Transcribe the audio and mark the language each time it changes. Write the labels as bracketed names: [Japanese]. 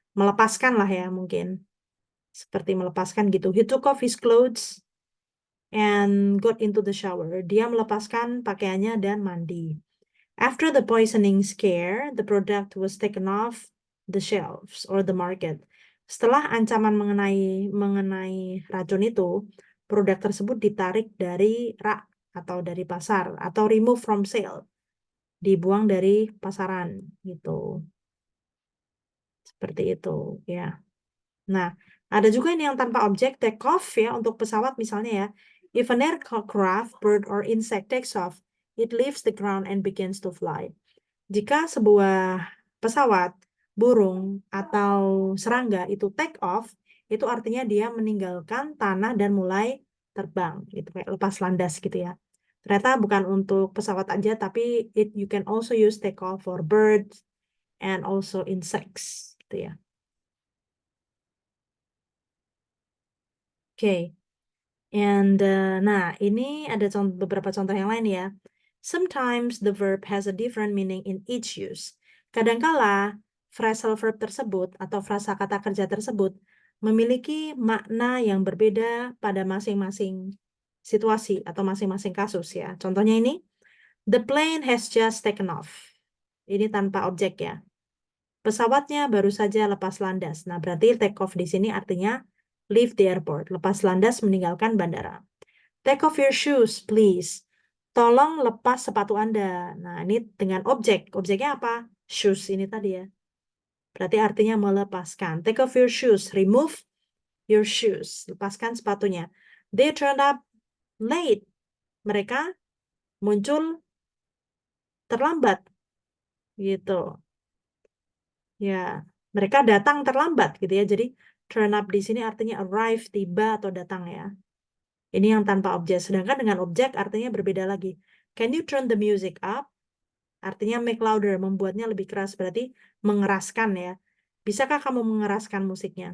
[Indonesian] Melepaskan lah ya mungkin. Seperti melepaskan gitu. [English] He took off his clothes and got into the shower. [Indonesian] Dia melepaskan pakaiannya dan mandi. [English] After the poisoning scare, the product was taken off the shelves or the market. [Indonesian] Setelah ancaman mengenai racun itu, produk tersebut ditarik dari rak atau dari pasar atau [English] remove from sale, [Indonesian] dibuang dari pasaran gitu. Seperti itu ya. Nah, ada juga ini yang tanpa objek, take off ya, untuk pesawat misalnya ya. [English] If an aircraft, bird, or insect takes off, it leaves the ground and begins to fly. [Indonesian] Jika sebuah pesawat, burung, atau serangga itu take off, itu artinya dia meninggalkan tanah dan mulai terbang, gitu kayak lepas landas gitu ya. Ternyata bukan untuk pesawat aja, tapi [English] you can also use take off for birds and also insects, [Indonesian] gitu ya. Oke. And nah, ini ada beberapa contoh yang lain ya. [English] Sometimes the verb has a different meaning in each use. [Indonesian] Kadangkala phrasal verb tersebut atau frasa kata kerja tersebut memiliki makna yang berbeda pada masing-masing situasi atau masing-masing kasus ya. Contohnya ini, [English] the plane has just taken off. [Indonesian] Ini tanpa objek ya. Pesawatnya baru saja lepas landas. Nah, berarti take off di sini artinya [English] leave the airport, [Indonesian] lepas landas meninggalkan bandara. [English] Take off your shoes, please. [Indonesian] Tolong lepas sepatu Anda. Nah, ini dengan objek. Objeknya apa? Shoes ini tadi ya. Berarti artinya melepaskan. [English] Take off your shoes. Remove your shoes. [Indonesian] Lepaskan sepatunya. [English] They turned up late. [Indonesian] Mereka muncul terlambat. Gitu. Ya, mereka datang terlambat gitu ya. Jadi turn up di sini artinya arrive, tiba atau datang ya. Ini yang tanpa objek. Sedangkan dengan objek artinya berbeda lagi. [English] Can you turn the music up? [Indonesian] Artinya [English] make louder, [Indonesian] membuatnya lebih keras. Berarti mengeraskan ya. Bisakah kamu mengeraskan musiknya?